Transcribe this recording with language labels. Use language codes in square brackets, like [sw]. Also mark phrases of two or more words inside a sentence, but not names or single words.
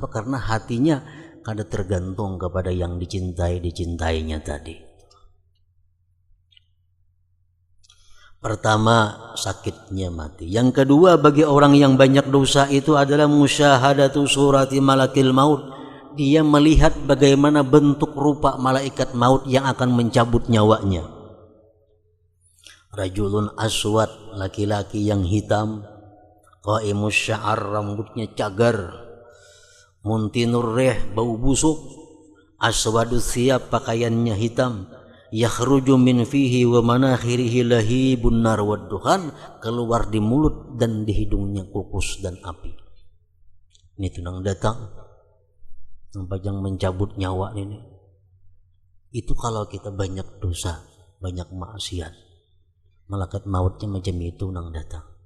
[bjn] Karena hatinya kada tergantung kepada yang dicintainya tadi. Pertama, sakitnya mati. Yang kedua, bagi orang yang banyak dosa itu adalah [ar] musyahadatu surati malakil maut. [bjn] Dia melihat bagaimana bentuk rupa malaikat maut yang akan mencabut nyawanya. [ar] Rajulun aswad, [bjn] laki-laki yang hitam, [ar] qaimus sya'ar, [bjn] rambutnya cagar, [ar] muntinur rih, [bjn] bau busuk, [ar] aswadus thiyab, [bjn] pakaiannya hitam, [ar] yakhruju min fihi wa manakhirihi lahibun nar wad dukhan, [bjn] keluar di mulut dan di hidungnya kukus dan api. Ini tunang datang sampai yang mencabut nyawa ini. Itu kalau kita banyak dosa, banyak maksiat, malaikat mautnya macam itu nang datang.